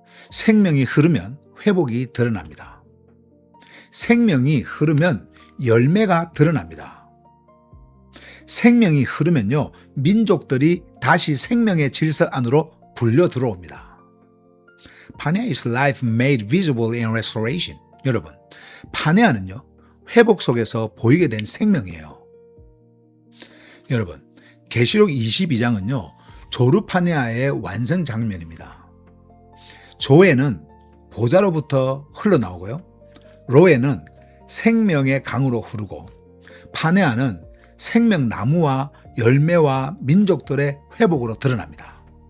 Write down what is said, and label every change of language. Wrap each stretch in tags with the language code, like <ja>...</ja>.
<ko>생명이 흐르면 회복이 드러납니다. 생명이 흐르면 열매가 드러납니다. 생명이 흐르면요, 민족들이 다시 생명의 질서 안으로 불려 들어옵니다.</ko> <en>파네아 is life made visible in restoration.</en> <ko>여러분, 파네아는요, 회복 속에서 보이게 된 생명이에요. 여러분, 계시록 22장은요, 조르파네아의 완성 장면입니다. 조에는 보좌로부터 흘러나오고요. 로에는 생명의 강으로 흐르고, 파네아는 생명나무와 열매와 민족들의 회복으로 드러납니다.</ko>